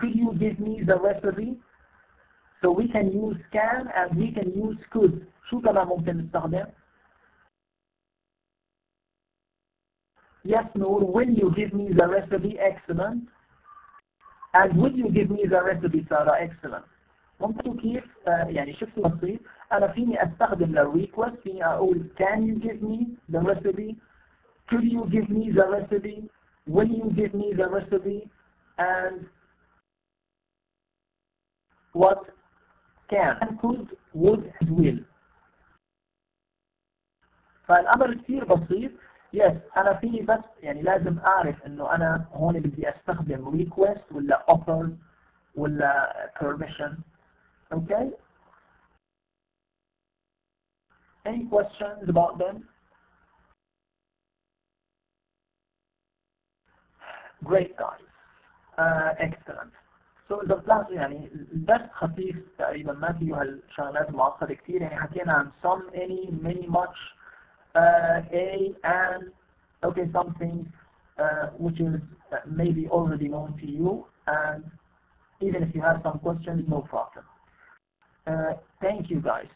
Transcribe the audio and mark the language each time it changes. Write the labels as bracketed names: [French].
[English] Could you give me the recipe? So we can use can and we can use could. [Arabic] شو كمان ممكن نستخدم؟ [English] Yes, Noor, will you give me the recipe? Excellent. And would you give me the recipe, Sarah? Excellent. [Arabic] ممكن كيف يعني شفت بسيط أنا فيني أستخدم للريكوست فيني أقول [English] can you give me the recipe? Could you give me the recipe? Will you give me the recipe? And what can and could, would and will. [Arabic] فالأمر كثير بسيط. Yes, أنا فيني بس يعني لازم أعرف إنه أنا هون بدي أستخدم request ولا offer [English] ولا permission. Okay? Any questions about them? Great guys. Excellent. So the class [Arabic] يعني درس خفيف تقريبا ما فيه هالشغلات معقدة كتير يعني حكينا عن [English] some, any, many, much, a, and, okay, something which is maybe already known to you, and even if you have some questions, no problem. Thank you guys.